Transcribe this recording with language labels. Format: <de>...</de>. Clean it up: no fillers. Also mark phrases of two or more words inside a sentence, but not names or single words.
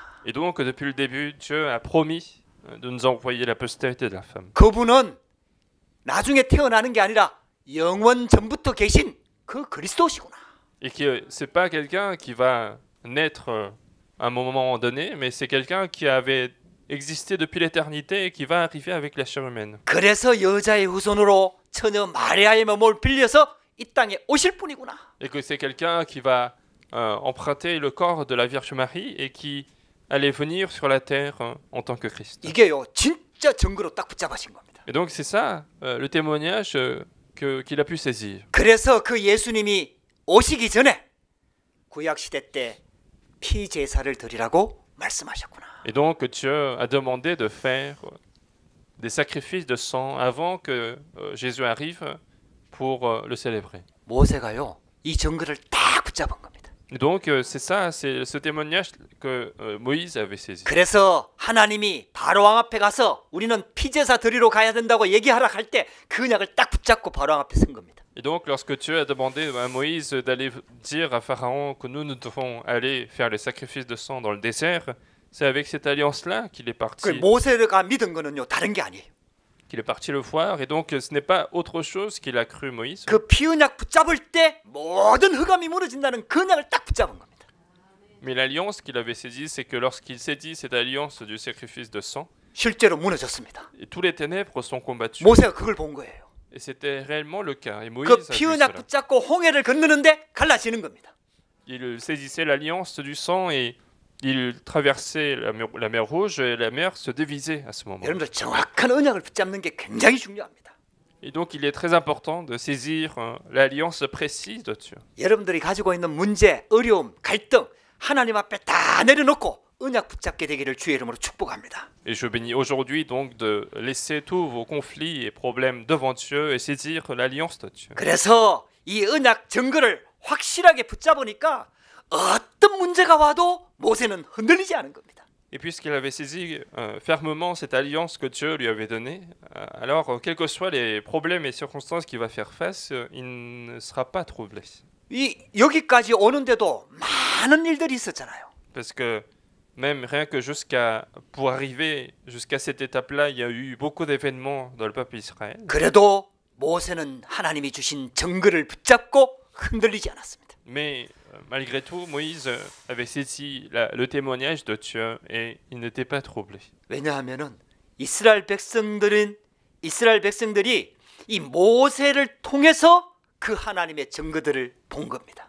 <fr>Et donc depuis le début, Dieu a promis de nous envoyer la postérité de la femme.</fr> <ko>그분은 나중에 태어나는 게 아니라 영원 전부터 계신 그 그리스도시구나.</ko> <fr>Et que c'est pas quelqu'un qui va naître à un moment donné, mais c'est quelqu'un qui avait existé depuis l'éternité et qui va arriver avec la chair humaine.</fr> <ko>그래서 여자의 후손으로 처녀 마리아의 몸을 빌려서 이 땅에 오실 분이구나.</ko> <fr>Et que c'est quelqu'un qui va emprunter le corps de la Vierge Marie et qui allait venir sur la terre en tant que Christ.</fr> <ko>이게요, 진짜 증거로 딱 붙잡으신 겁니다.</ko> <fr>Et donc c'est ça le témoignage qu'il a pu saisir.</fr> <ko>그래서 그 예수님이 오시기 전에 구약 시대 때 피제사를 드리라고 말씀하셨구나.</ko> <fr>Et donc Dieu a demandé de faire des sacrifices de sang avant que Jésus arrive pour le célébrer.</fr> <ko>모세가요 이 증거를 딱 붙잡은 겁니다.</ko> <fr>Et donc c'est ça, c'est ce témoignage que Moïse avait saisi.</fr> <ko>그래서 하나님이 바로왕 앞에 가서 우리는 피제사 드리러 가야 된다고 얘기하라 할 때 그 언약을 딱 붙잡고 바로왕 앞에 선 겁니다.</ko> <fr>Et donc lorsque Dieu a demandé à Moïse d'aller dire à Pharaon que nous devons aller faire les sacrifices de sang dans le désert, c'est avec cette alliance-là qu'il est 그 parti.</fr> <ko>모세가 믿은 거는요 다른 게 아니에요.</ko> <fr>Qu'il est parti le voir, et donc ce n'est pas autre chose qu'il a cru Moïse.</fr> <ko>그 피언약 붙잡을 때 모든 흑암이 무너진다는 그 언약을 딱 붙잡은 겁니다.</ko> <fr>Mais l'alliance qu'il avait saisie, c'est que lorsqu'il saisit cette alliance du sacrifice de sang,</fr> <ko>실제로 무너졌습니다.</ko> <fr>et tous les ténèbres sont combattus.</fr> <ko>모세가 그걸 본 거예요.</ko> <fr>Et c'était réellement le cas. Et Moïse 그 a vu</fr> <ko>피언약</ko> <fr>cela.</fr> <ko>붙잡고 홍해를 건너는데 갈라지는 겁니다.</ko> <fr>Il saisissait l'alliance du sang et il traversait la mer Rouge et la mer se dévisait à ce moment.</fr> <ko>여러분들 정확한 언약을 붙잡는 게 굉장히 중요합니다.</ko> <fr>Et donc il est très important de saisir l'alliance précise de Dieu.</fr> <ko>여러분들이 가지고 있는 문제, 어려움, 갈등 하나님 앞에 다 내려놓고 언약 붙잡게 되기를 주의 이름으로 축복합니다.</ko> <fr>Et je bénis aujourd'hui donc de laisser tous vos conflits et problèmes devant Dieu et saisir l'alliance de Dieu.</fr> <ko>그래서 이 언약 증거를 확실하게 붙잡으니까 어떤 문제가 와도 모세는 흔들리지 않은 겁니다.</ko> <fr>Et puisqu'il avait saisi fermement cette alliance que Dieu lui avait donnée, alors quels que soient les problèmes et circonstances qu'il va faire face, il ne sera pas troublé.</fr> <ko>이 여기까지 오는데도 많은 일들이 있었잖아요.</ko> <fr>Parce que même rien que pour arriver jusqu'à cette étape-là, il y a eu beaucoup d'événements dans le peuple Israël.</fr> <ko>그래도 모세는 하나님이 주신 증거를 붙잡고 흔들리지 않았습니다.</ko> <fr>Mais malgré tout, Moïse avait saisi le témoignage de Dieu et il n'était pas troublé.</fr> <ko>왜냐하면은 이스라엘 백성들이 이 모세를 통해서 그 하나님의 증거들을 본 겁니다.</ko>